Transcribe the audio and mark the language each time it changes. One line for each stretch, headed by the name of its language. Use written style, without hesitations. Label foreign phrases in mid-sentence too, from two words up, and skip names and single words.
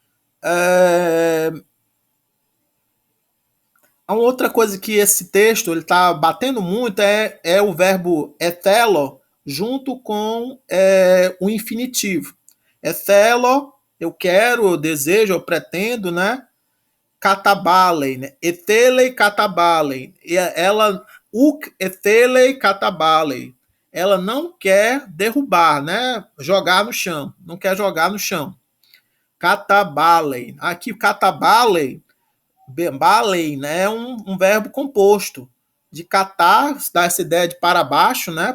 Portuguese: A outra coisa que esse texto ele está batendo muito é o verbo ethelo junto com o infinitivo. Ethelo, eu quero, eu desejo, eu pretendo, né?
Greek: Katabalei, né? ἐθέλει καταβάλλει.
Portuguese: Ela,
Greek: οὐκ ἐθέλει καταβάλλει.
Portuguese: Ela não quer derrubar, né? Jogar no chão. Não quer jogar no chão. Katabalei. Aqui, katabalei, balei, né? É um verbo composto. De catar, dá essa ideia de para baixo, né?